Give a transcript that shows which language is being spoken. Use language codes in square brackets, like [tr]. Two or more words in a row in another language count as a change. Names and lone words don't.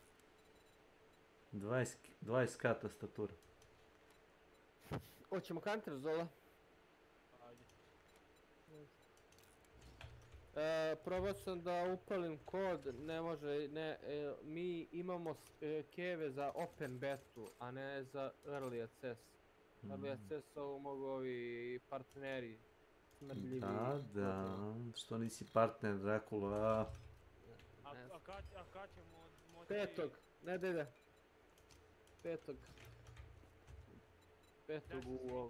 [sr] 20k tastatura. Hoćemo counter, Zola? Ajde. Probao sam da upalim kod, ne može, mi imamo keve za open betu, a ne za [en] early access. Early access [sr] ovo mogu ovi partneri, smrdljivi. Da, što nisi partner Dracula? A kad ćemo moći... Petog, nedelja. Petog u ovog.